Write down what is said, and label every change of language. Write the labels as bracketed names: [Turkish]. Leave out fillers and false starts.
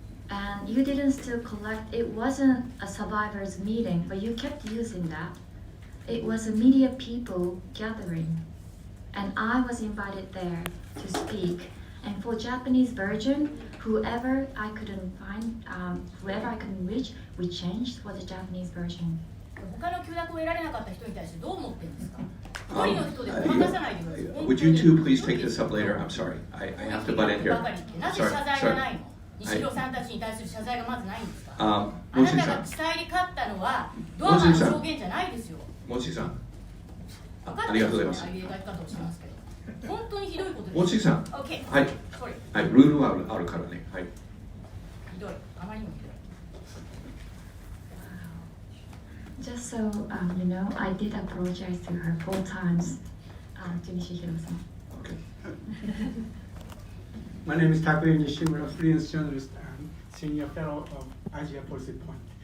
[English] And you didn't still collect, it wasn't a survivors meeting, but you kept using that. It was a media people gathering. And I was invited there to speak. And for Japanese version, whoever I couldn't find, whoever I couldn't reach, we changed for the Japanese version. [Japanese] 他の許諾を得られなかった人に対してどう思ってるんですか？一人の人でごまかさないでください。 [English] Would you two please take this up later? I'm sorry. I have to butt in here. [Japanese] なぜ謝罪がないの？西野さんたちに対する謝罪がまずないんですか？あなたが伝えに勝ったのはドアマの証言じゃないですよ。モチさん、ありがとうございます。本当にひどいことです。モチさん、はい、はい、ルールはあるからね。はい。ひどい、あまりにもひどい。 [English] Just so you know, I did apologize to her 4 times, to Nishihiro-san. Okay. My name is Takuya Nishimura, freelance journalist and senior fellow of Asia Policy Point.